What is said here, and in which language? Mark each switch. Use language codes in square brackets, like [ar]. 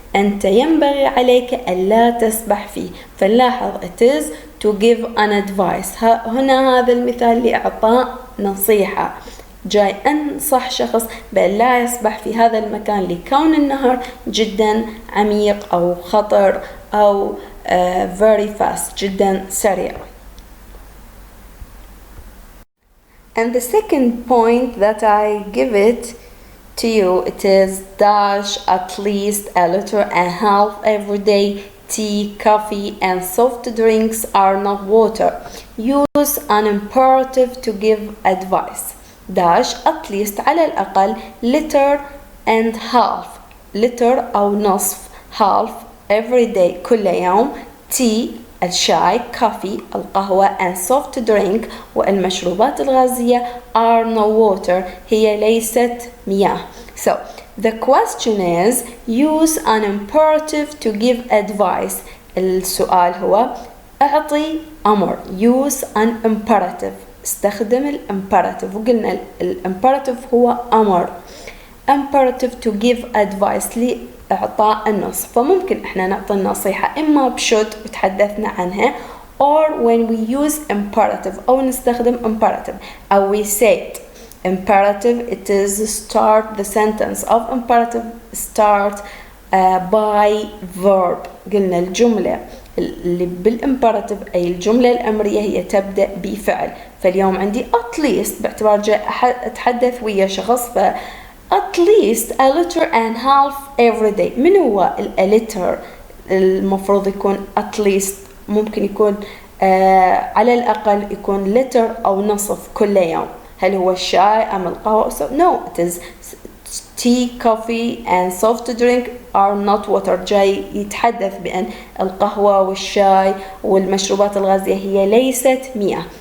[ar] أنت ينبغي عليك ألا تسبح فيه. فنلاحظ [en] it is to give an advice. [ar] هنا هذا المثال لإعطاء نصيحة. جاي أنصح شخص بأن لا يسبح في هذا المكان لكون النهر جدا عميق أو خطر أو [en] very fast [ar] جدا سريع. [en] And the second point that I give it to you, it is dash at least a liter and a half every day. Tea, coffee and soft drinks are not water. Use an imperative to give advice. dash at least [ar] على الأقل [en] liter and half. liter [ar] أو نصف [en] half every day [ar] كل يوم. [en] tea [ar] الشاي [en] coffee [ar] القهوة [en] and soft drink [ar] والمشروبات الغازية [en] are no water [ar] هي ليست مياه. [en] So the question is use an imperative to give advice. [ar] السؤال هو أعطي أمر. [en] use an imperative. [ar] استخدم الامبerative وقلنا الامبerative هو أمر. [en] imperative to give advice [ar] لإعطاء النص. فممكن إحنا نعطي النصيحة إما بشود وتحدثنا عنها [en] or when we use imperative [ar] أو نستخدم [en] imperative أو we said imperative it is start the sentence of imperative start by verb. [ar] قلنا الجملة اللي بالإمبراتيف أي الجملة الأمرية هي تبدأ بفعل. فاليوم عندي [en] at least باعتبار جاي أتحدث ويا شخص ف at least a liter and half every day. [ar] من هو a liter المفروض يكون at least ممكن يكون على الأقل يكون liter أو نصف كل يوم. هل هو الشاي أم القهوة؟ [en] No, it is tea, coffee and soft drink are not water. [ar] جاي يتحدث بأن القهوة والشاي والمشروبات الغازية هي ليست مياه.